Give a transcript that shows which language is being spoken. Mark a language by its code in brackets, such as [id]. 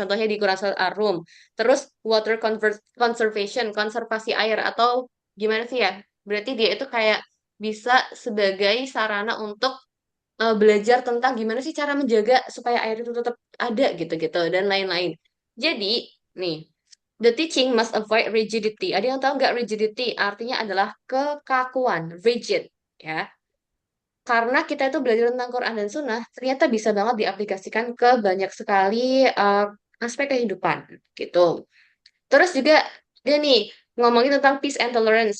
[id] Contohnya di Quran Surat Ar-Rum. Terus [en] water conservation, [id] konservasi air atau gimana sih ya? Berarti dia itu kayak bisa sebagai sarana untuk belajar tentang gimana sih cara menjaga supaya air itu tetap ada gitu-gitu dan lain-lain. Jadi, nih, [en] the teaching must avoid rigidity. [id] Ada yang tahu nggak rigidity? Artinya adalah kekakuan, rigid, ya. Karena kita itu belajar tentang Quran dan Sunnah, ternyata bisa banget diaplikasikan ke banyak sekali aspek kehidupan, gitu. Terus juga dia nih ngomongin tentang [en] peace and tolerance.